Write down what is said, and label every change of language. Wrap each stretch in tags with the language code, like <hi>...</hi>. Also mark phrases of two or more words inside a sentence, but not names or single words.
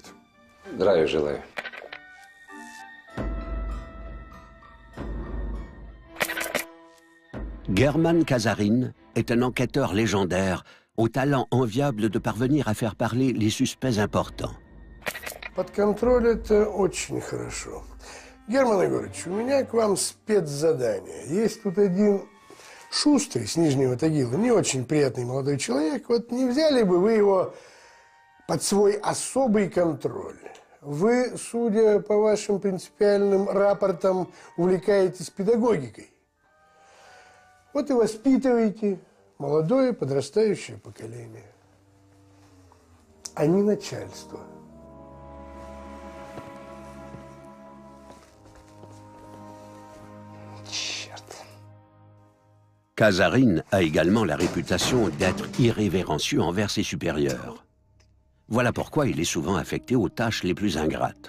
<ru>Здравия желаю.</ru> <fr>German Kazarin est un enquêteur légendaire au talent enviable de parvenir à faire parler les suspects importants.</fr> <ru>Под контроль это очень хорошо. Герман Егорович, у меня к вам спецзадание. Есть тут один шустрый с Нижнего Тагила, не очень приятный молодой человек. Вот не взяли бы вы его под свой особый контроль? Вы, судя по вашим принципиальным рапортам, увлекаетесь педагогикой. Вот и воспитываете молодое подрастающее поколение, а не начальство.</ru> <fr>Kasarine a également la réputation d'être irrévérencieux envers ses supérieurs. Voilà pourquoi il est souvent affecté aux tâches les plus ingrates.</fr>